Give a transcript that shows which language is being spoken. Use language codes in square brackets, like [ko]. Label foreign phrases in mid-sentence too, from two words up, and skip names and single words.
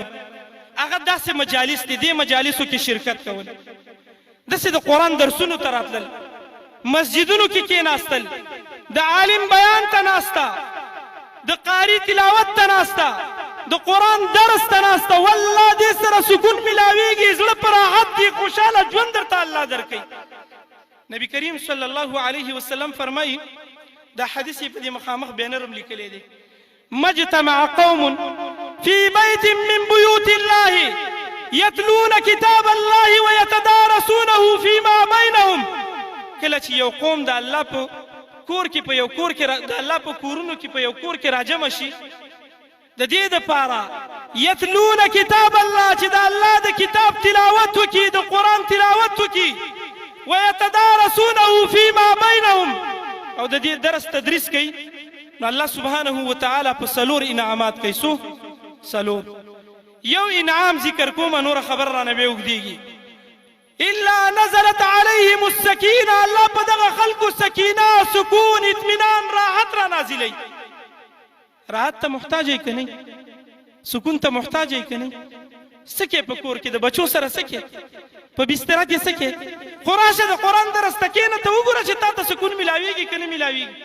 [ps] هغه داسې مجالس دي، دې مجالسو کې شرکت کول، داسې د قرآن درسونو ته راتلل، مسجدونو کې کېناستل، د عالم بیان ته ناسته، د قاری تلاوت ته ناسته، د قرآن درس ته ناسته. والله دې سره سکون ملاویږي، زړه په راحت دي، خوشحاله ژوند درته الله درکوي. نبی کریم [ar] صلی الله علیه وسلم [ps] فرمایي، دا حدیث په دې مخامخ بینرم لیکلی دی، [ar] مجتمع قوم في بيت من بيوت الله يتلون كتاب الله ويتدارسونه فيما بينهم. [ps] کله چې یو قوم د الله په کور کې په یو کور کې د الله په کورونو کې په یو کور کې راجمع شي، د دې دپاره [ar] یتلون کتاب الله، [ps] چې د الله د کتاب تلاوت وکړي، د قرآن تلاوت وکړي، [ar] ويتدارسونه فيما بينهم، [ps] او د دې درس تدریس کوي. نو الله [ar] سبحانه وتعالی [ps] په څلور انعامات کوي. څو؟ څلور. یو انعام ذکر کوم، نور خبر رانه بیا اوږدېږي. [ar] الا نزلت عليهم السکینه، [ps] الله په دغه خلکو سکینه، سکون، اطمینان، راحت را نازلوي. راحت ته محتاج یې که نه؟ سکون ته محتاج یې که نه؟ څه کې په کور کې د بچو سره څه کې په بستره کې څه کې؟ خو راشه د قرآن درس ته کښېنه، ته وګوره چې تا ته سکون ملاویږي که نه ملاویږي.